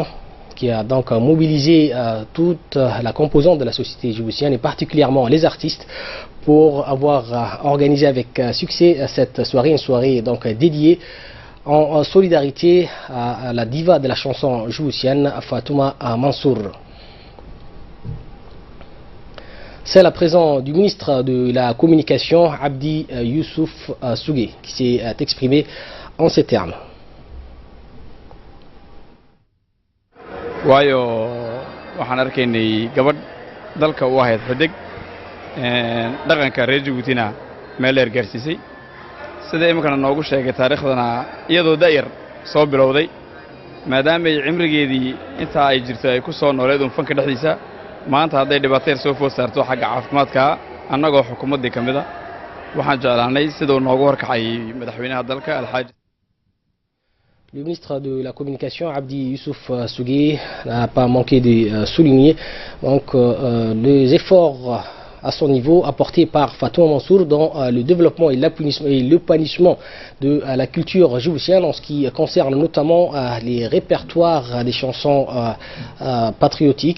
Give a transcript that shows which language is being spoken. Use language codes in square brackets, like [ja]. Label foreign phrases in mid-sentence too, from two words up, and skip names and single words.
[fr] qui a donc mobilisé toute la composante de la société djiboutienne et particulièrement les artistes pour avoir organisé avec succès cette soirée, une soirée donc dédiée en solidarité à la diva de la chanson djiboutienne Fatouma Mansour. C'est la présence du ministre de la Communication, Abdi Youssouf Sougé, qui s'est exprimé en ces termes. [so] waayo waxaan arkaynay gabadh dalka u ahayd xidig dhaqanka reer Djiboutina meel dheer gaarsiisay sida imikana noogu sheegay taariikhdana iyadoo da'yar soo bilowday maadaama ay cimrigeedii inta ay jirto ay ku soo nooleed fanka dhexdiisa maanta hadday dhibaato yar soo food saarto xagga caafimaadka annagoo xukuumaddii ka mid ah waxaan jeclaanay sidoo noogu horkacay madaxweynaha dalka alxaaji. [fr] Le ministre de la Communication, Abdi Youssouf Sougé, n'a pas manqué de souligner donc, les efforts à son niveau apportés par Fatouma Mansour dans le développement et l'épanouissement de la culture djiboutienne en ce qui concerne notamment les répertoires des chansons patriotiques.